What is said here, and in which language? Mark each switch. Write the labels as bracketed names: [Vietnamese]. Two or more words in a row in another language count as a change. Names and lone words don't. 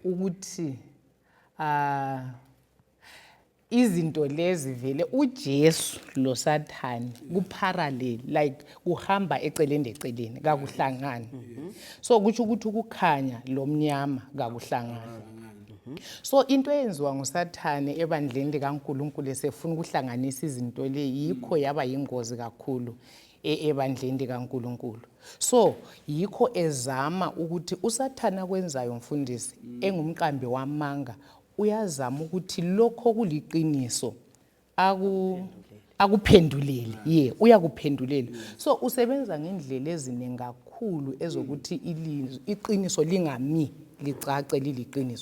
[North Ndebele] ukuthi izinto lezi vele uJesu lo Sathane kuparallel, like kuhamba eceleni eceleni kakuhlangani. So kuthi ukuthi ukukhanya lo mnyama kakuhlangani. So into eyenziwa nguSathane ebandleni likaNkulunkulu esefuna ukuhlanganisa izinto le yikho yaba yingozi kakhulu ebandleni likaNkulunkulu. So yikho ezama ukuthi uSathane akwenzayo mfundisi engumqambi wamanga uyazama ukuthi lokho kuliqiniso akuphendulele, uyakuphendulela. So usebenza ngendlela eziningi kakhulu ezokuthi iqiniso lingami licace liliqiniso.